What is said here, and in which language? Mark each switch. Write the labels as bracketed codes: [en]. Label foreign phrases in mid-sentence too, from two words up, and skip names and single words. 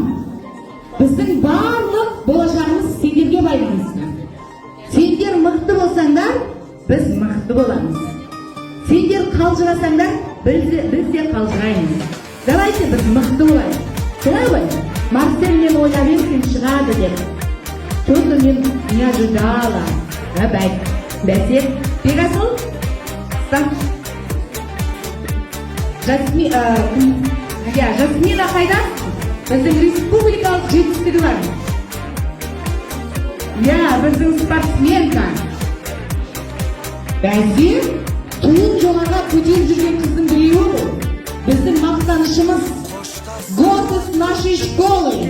[kk] Біздің барлық болашағымыз сендерге байланысты. Сендер мықты болсаңдар, біз мықты боламыз. Сендер қалжырасаңдар, біз де қалжыраймыз. Давайте біз мықты болайық. Солай ғой? Марсель мен ойлап едім шығады деп. [ru] Что-то не ожидала. [kk] Бәсе, Пегасол? Жасмина қайда? Біздің республикалық жетістігі бар. Біздің спортсменка. Бәсе, туын жоғарға көтеріп жүрген қыздың біреуі бұл. Біздің мақтанышымыз, [ru] гордость нашей школы.